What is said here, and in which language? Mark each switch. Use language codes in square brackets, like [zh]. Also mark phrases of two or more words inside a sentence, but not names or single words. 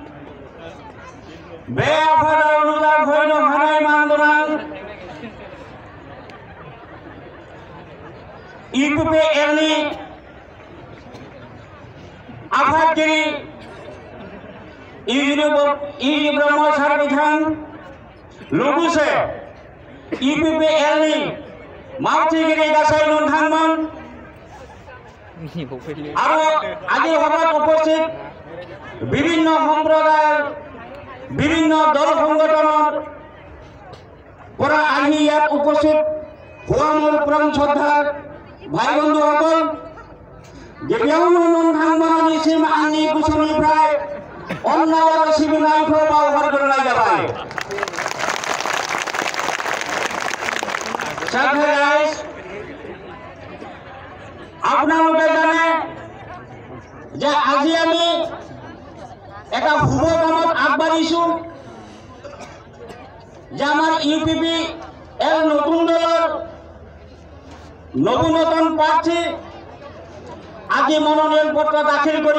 [brx] बे आफादाव नुजाफैनो हानाय मानगोनां इउपिपिएलनि आफादगिरि इउजि ब्रह्म सार बिथां लोगोसे इउपिपिएलनि मावथिगिरि गासै नोंथांमोन [as] आरो আজি সভাত উপস্থিত বিভিন্ন সম্প্রদায়ের বিভিন্ন দল সংগঠনের পৰা আহি ইয়াত উপস্থিত হোৱা মোৰ পৰম শ্ৰদ্ধাৰ ভাই বন্ধুসকল [brx] गिबियावनो नोंथांमोननिसिम आंनि गोसोनिफ्राय अननाय आरो सिबिनायखौ बावहरग्रोनाय जाबाय। [as] আপোনালোকে জানে যে আজি আমি এটা শুভ কামত আগবাঢ়িছো যে আমাৰ ইউপিপিএল নতুন দলৰ নতুন প্ৰাৰ্থী আজি মনোনয়ন পত্ৰ দাখিল কৰিব।